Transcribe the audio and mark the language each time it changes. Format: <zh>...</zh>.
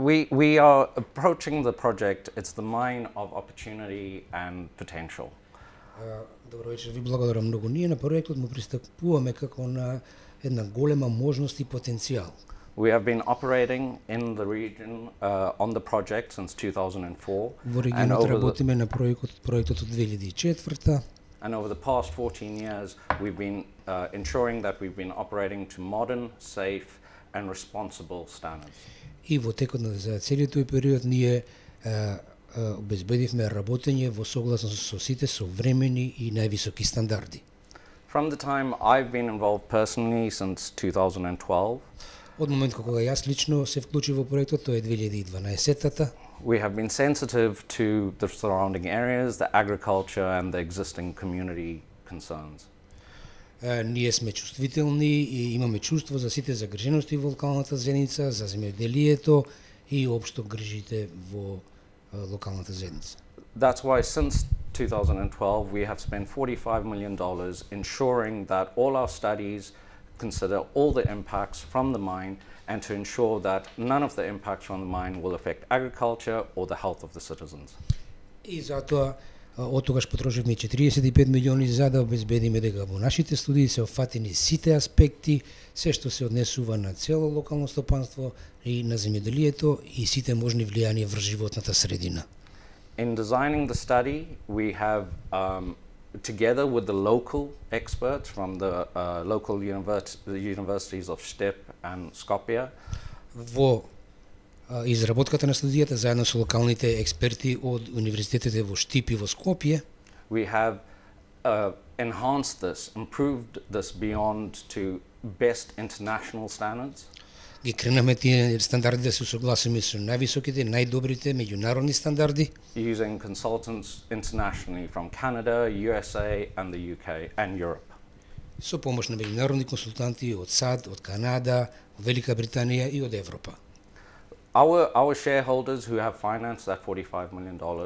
<en>We are approaching the project, it's the mine of opportunity and potential.</en> <mk>Добро вечер, ви благодарам многу. Ние на проектот му пристапуваме како на една голема можност и потенцијал.</mk> <en>We have been operating in the region on the project since 2004.</en> <mk>Во регионот работиме на проектот од 2004.</mk> <en>And over the past 14 years, we've been ensuring that we've been operating to modern, safe and responsible standards.</en> <mk>И во текот на целиот тој период ние обезбедивме работење во согласност со сите современи и највисоки стандарди.</mk> <en>From the time I've been involved personally since 2012,</en> <mk>од момент кога јас лично се вклучи во проектот, тоа е 2012-тата,</mk> <en>we have been sensitive to the surrounding areas, the agriculture and the existing community concerns.</en> <mk>Ние сме чувствителни и имаме чувство за сите загрижености во локалната заедница, за земјоделието и општо грижите во локалната заедница.</mk> <en>That's why since 2012 we have spent $45 million ensuring that all our studies consider all the impacts from the mine and to ensure that none of the impacts from the mine will affect agriculture or the health of the citizens.</en> <mk>И затоа од тогаш потрошивме 45 милиони за да обезбедиме дека во нашите студии се опфатени сите аспекти, се што се однесува на цело локално стопанство и на земјоделието и сите можни влијанија врз животната средина.</mk> <en>In designing the study, we have together with the local experts from the local universities of Step and Skopje.</en> <mk>Во изработката на студијата заедно со локалните експерти од универзитетите во Штип и во Скопје,</mk> <en>we have enhanced this, improved this beyond to best international standards.</en> <mk>ги кренаме тие стандарди да се усогласиме со највисоките, најдобрите меѓународни стандарди,</mk> <en>Using consultants internationally from Canada, USA and the UK and Europe.</en> <mk>со помош на меѓународни консултанти од САД, од Канада, од Велика Британија и од Европа.</mk> <en>Our shareholders who have financed that $45 million</en>